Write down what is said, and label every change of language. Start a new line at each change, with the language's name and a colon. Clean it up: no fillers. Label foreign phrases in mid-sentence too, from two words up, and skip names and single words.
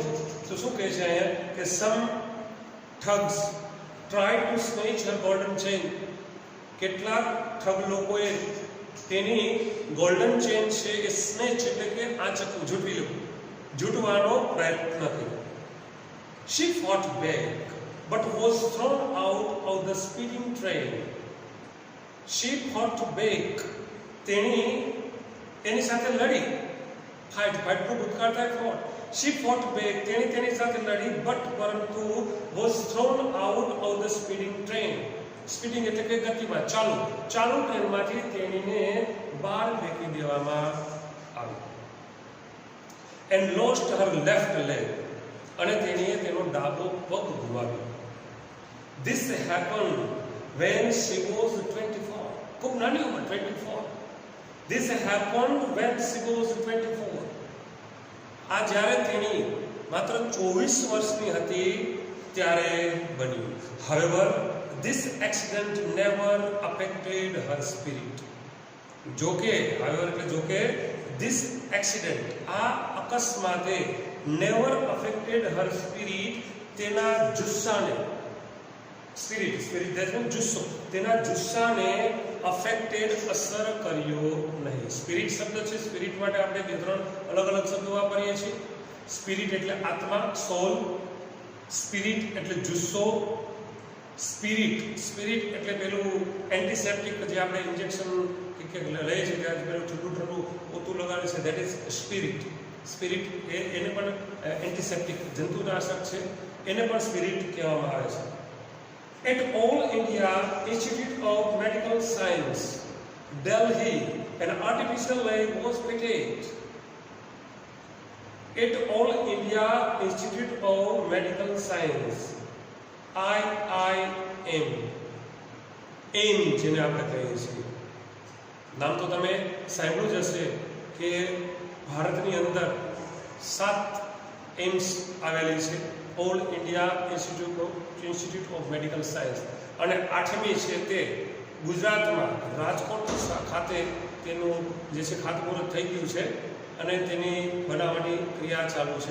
Gujarati: તો શું કહે છે અહીંયા કે
English: some thugs try to snatch her golden chain.
Gujarati: કેટલાક ઠગ લોકોએ તેની
English: golden chain
Gujarati: છે એ સ્નેચ એટલે કે આંચકવું, ઝૂંટવી લેવું, ઝૂંટવાનો પ્રયત્ન કર્યો.
English: She fought back but was thrown out of the speeding train. She fought back,
Gujarati: તેની સાથે લડી, ફાઇટનું ભૂતકાળ થાય ફોટ.
English: She fought back,
Gujarati: તેની સાથે લડી, પરંતુ
English: was thrown out of the speeding train.
Gujarati: સ્પીડિંગ એટલે કે ગતિમાં, ચાલુ ટ્રેનમાંથી તેણીને બહાર ફેંકી દેવામાં આવી.
English: and lost her left leg,
Gujarati: અને તેણીએ તેનો ડાબો પગ ગુમાવ્યો.
English: This happened when she was 24.
Gujarati: ખૂબ નાની ઉંમર 24.
English: This happened when she was 24.
Gujarati: આ જ્યારે તેની માત્ર 24 વર્ષની હતી ત્યારે બન્યું.
English: However, this accident never affected her spirit. જોકે this accident,
Gujarati: આ અકસ્માતે
English: never affected her spirit,
Gujarati: તેના જુસ્સાને,
English: spirit that means
Gujarati: જુસ્સો, તેના જુસ્સાને affected, અસર કર્યો નહીં. સ્પિરિટ શબ્દ છે, સ્પિરિટ માટે આપણે બે ત્રણ અલગ અલગ શબ્દો વાપરીએ છીએ. સ્પિરિટ એટલે આત્મા, સોલ. સ્પિરિટ એટલે જુસ્સો. સ્પિરિટ એટલે પેલું એન્ટીસેપ્ટિક જે આપણે ઇન્જેક્શન કે લઈએ છીએ ત્યારે પેલું ઠંડુ પોતું લગાવે છે,
English: that is spirit.
Gujarati: એને પણ એન્ટીસેપ્ટિક જંતુનાશક છે, એને પણ સ્પિરિટ કહેવામાં આવે છે.
English: At All India Institute of Medical Science, Delhi, an artificial leg was fitted. At All India Institute of Medical Science,
Gujarati: IIM, એમ જેને આપણે કહીએ છીએ. નામ તો તમે સાંભળ્યું જ હશે કે ભારતની અંદર 7 એમ્સ આવેલી છે. ઓલ ઇન્ડિયા ઇન્સ્ટિટ્યૂટ ઓફ મેડિકલ સાયન્સ, અને 8મી છે તે ગુજરાતમાં રાજકોટ ખાતે તેનું જે છે ખાતમુહૂર્ત થઈ ગયું છે અને તેની બનાવવાની ક્રિયા ચાલુ છે.